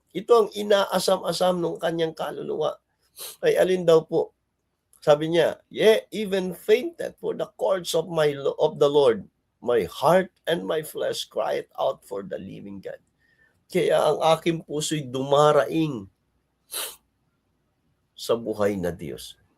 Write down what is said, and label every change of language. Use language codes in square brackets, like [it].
[tl] Ito ang inaasam-asam ng kanyang kaluluwa. Ay alin daw po? Sabi niya, [en] even fainted for the courts of the Lord. My heart and my flesh cried out for the living God. [tl] Kaya ang aking puso'y dumaraing sa buhay na Diyos.